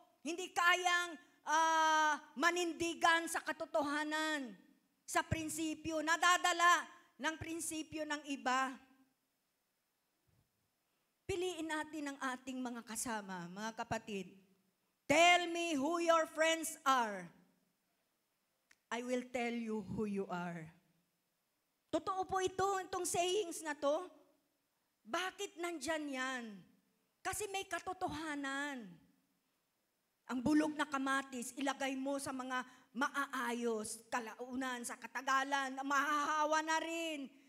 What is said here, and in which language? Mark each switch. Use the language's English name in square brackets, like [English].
[Filipino] Hindi kayang manindigan sa katotohanan, sa prinsipyo, nadadala ng prinsipyo ng iba. Piliin natin ang ating mga kasama, mga kapatid. [English] Tell me who your friends are. I will tell you who you are. [Filipino] Totoo po itong sayings na to. Bakit nandyan yan? Kasi may katotohanan. Ang bulok na kamatis, ilagay mo sa mga maaayos, kalaunan, sa katagalan, mahahawa na rin.